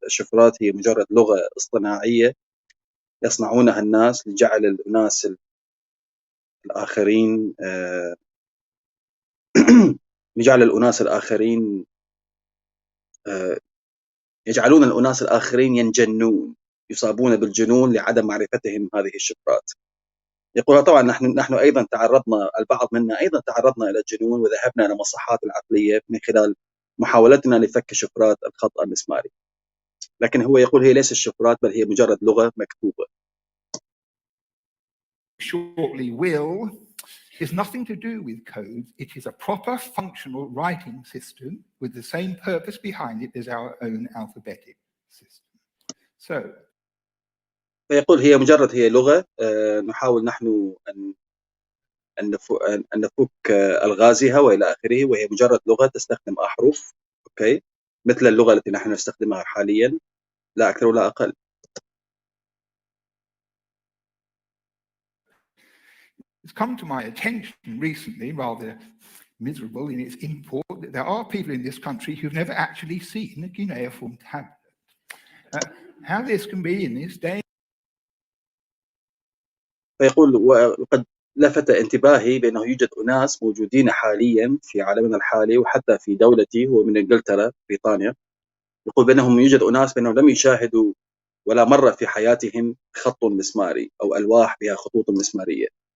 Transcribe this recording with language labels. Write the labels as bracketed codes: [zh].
[ar] الشفرات هي مجرد لغة اصطناعية يصنعونها الناس لجعل الناس الآخرين لجعل الأناس الآخرين يجعلون الأناس الآخرين ينجنون، يصابون بالجنون لعدم معرفتهم هذه الشفرات. يقول طبعا نحن أيضا تعرضنا، البعض منا أيضا تعرضنا إلى الجنون وذهبنا إلى المصحات العقلية من خلال محاولتنا لفك شفرات الخط المسماري. لكن هو يقول هي ليست شفرات بل هي مجرد لغة مكتوبة. [en] Shortly will is nothing to do with codes. It is a proper functional writing system with the same purpose behind it as our own alphabetic system. So [ar] فيقول هي مجرد لغة نحاول نحن أن نفك ألغازها وإلى آخره، وهي مجرد لغة تستخدم أحرف أوكي مثل اللغة التي نحن نستخدمها حاليا لا أكثر ولا أقل. [en] It's come to my attention recently, rather miserable in its import, that there are people in this country who've never actually seen a cuneiform tablet. How this can be in this day. [ar] فيقول وقد لفت انتباهي بأنه يوجد أناس موجودين حاليا في عالمنا الحالي وحتى في دولتي، هو من إنجلترا بريطانيا، يقول بأنهم يوجد أناس بأنهم لم يشاهدوا ولا مر في حياتهم خط مسماري أو ألواح بها خطوط مسمارية.